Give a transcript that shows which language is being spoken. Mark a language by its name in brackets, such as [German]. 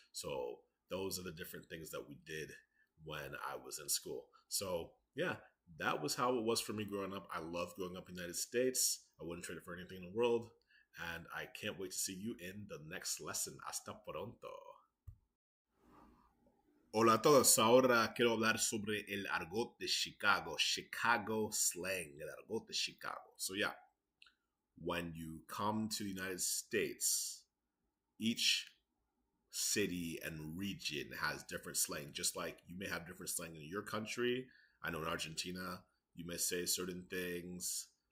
[English] So those are the different things that we did when I was in school. So yeah, that was how it was for me growing up. I love growing up in the United States. I wouldn't trade it for anything in the world. And I can't wait to see you in the next lesson. [Spanish] Hasta pronto. Hola a todos, ahora quiero hablar sobre el argot de Chicago, Chicago slang, el argot de Chicago. [English] So yeah, when you come to the United States, each city and region has different slang, just like you may have different slang in your country. I know in Argentina, you may say certain things.